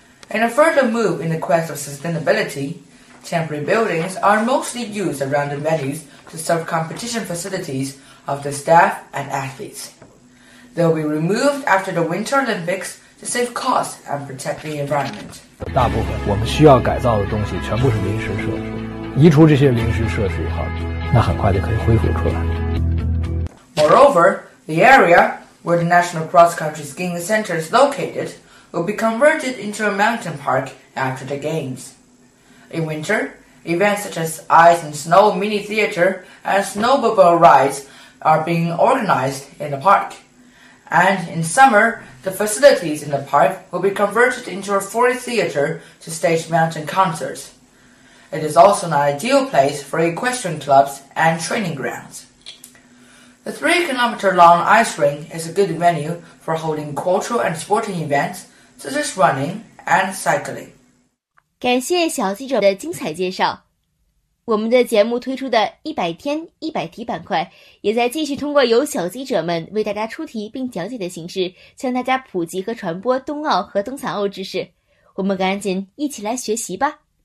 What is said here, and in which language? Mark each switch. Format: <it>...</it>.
<en>In a further move in the quest of sustainability, temporary buildings are mostly used around the venues to serve competition facilities of the staff and athletes. They'll be removed after the Winter Olympics to save costs and protect the environment.</en> <zh>大部分我们需要改造的东西全部是临时设施，移除这些临时设施以后，那很快就可以恢复出来。</zh> <en>Moreover, the area,where the National Cross Country Skiing Center is located, will be converted into a mountain park after the games. In winter, events such as ice and snow mini theater and snowmobile rides are being organized in the park. And in summer, the facilities in the park will be converted into a full theater to stage mountain concerts. It is also an ideal place for equestrian clubs and training grounds. The 3-kilometer-long ice rink is a good venue for holding cultural and sporting events, such as running and cycling.</en> <zh>感谢小记者的精彩介绍。我们的节目推出的100天100题板块也在继续通过由小记者们为大家出题并讲解的形式向大家普及和传播冬奥和冬残奥知识。我们赶紧一起来学习吧。</zh>